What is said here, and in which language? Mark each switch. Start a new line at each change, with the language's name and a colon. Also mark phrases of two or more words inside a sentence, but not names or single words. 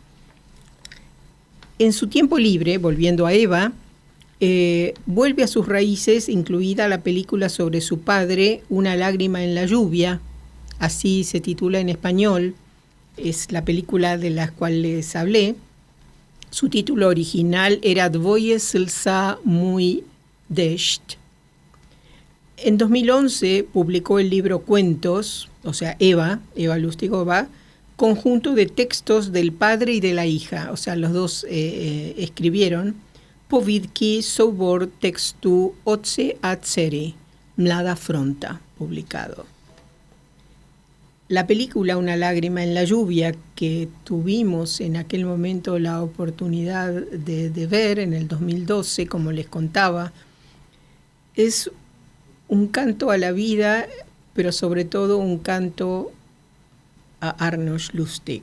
Spanish: En su tiempo libre, volviendo a Eva, vuelve a sus raíces, incluida la película sobre su padre, Una lágrima en la lluvia, así se titula en español, es la película de la cual les hablé. Su título original era Dvoje slza můj dešť. En 2011 publicó el libro Cuentos, o sea, Eva Lustigova, conjunto de textos del padre y de la hija, o sea, los dos escribieron,
Czech: Povídky soubor textu otce a dcery, Mlada Fronta,
Spanish: publicado. La película Una lágrima en la lluvia, que tuvimos en aquel momento la oportunidad de ver en el 2012, como les contaba, es un canto a la vida, pero sobre todo un canto a Arnošt Lustig.